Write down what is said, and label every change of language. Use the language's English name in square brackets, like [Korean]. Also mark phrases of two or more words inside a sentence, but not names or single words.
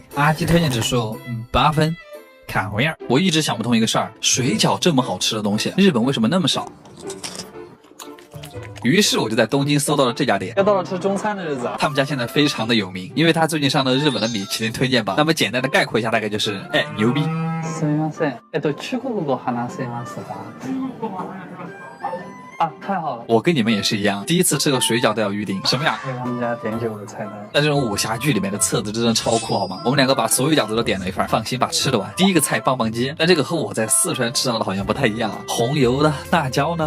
[Chinese] 阿吉推荐指数8分，看回样。我一直想不通一个事儿，水饺这么好吃的东西，日本为什么那么少？于是我就在东京搜到了这家店。要到了吃中餐的日子啊！他们家现在非常的有名，因为他最近上了日本的米其林推荐榜。那么简单的概括一下，大概就是牛逼。 [Japanese] すみません。中国語話せますか？ [Chinese] 啊，太好了！我跟你们也是一样，第一次吃个水饺都要预定。什么呀？因为他们家点酒的菜单。那这种武侠剧里面的册子真的超酷，好吗？我们两个把所有饺子都点了一份，放心吧，吃得完。第一个菜棒棒鸡，但这个和我在四川吃到的好像不太一样啊。红油的辣椒呢？